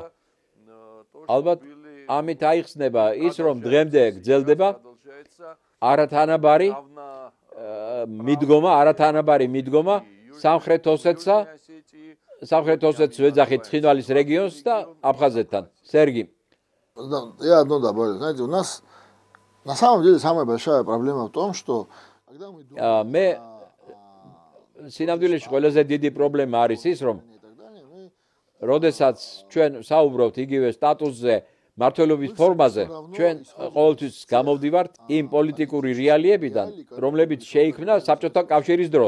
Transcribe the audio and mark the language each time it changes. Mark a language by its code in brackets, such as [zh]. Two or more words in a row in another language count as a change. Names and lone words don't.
[ka] ალბათ ამით აიხსნება ის, რომ დღემდე გრძელდება არათანაბარი მიდგომა სამხრეთ ოსეთს ვეძახით ცხინვალის რეგიონს და აფხაზეთთან. [ru] Сергей. Я одно добавлю. Знаете, у нас на самом деле самая большая проблема в том, что [ka] მე სინამდვილეში ყველაზე დიდი პრობლემა არის ის, რომ როდესაც ჩვენ საუბრობთ იგივე სტატუსზე, მართლობის ფორმაზე, ჩვენ ყოველთვის გამოვდივართ იმ პოლიტიკური რეალიებიდან, რომლებიც შეიქმნა საბჭოთა კავშირის დროს.